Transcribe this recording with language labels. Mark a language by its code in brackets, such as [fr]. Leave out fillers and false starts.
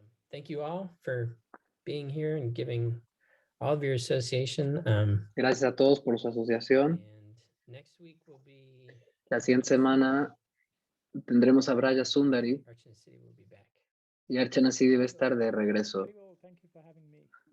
[en] Thank you all for being here and giving all of your association. [es] Gracias a todos por su asociación. [en] And next week will be [es] La siguiente semana tendremos a Braja Sundari [en] Archana City will be back. [es] y Archana Siddhi debe estar de regreso. [en] Haribol, thank you for having me.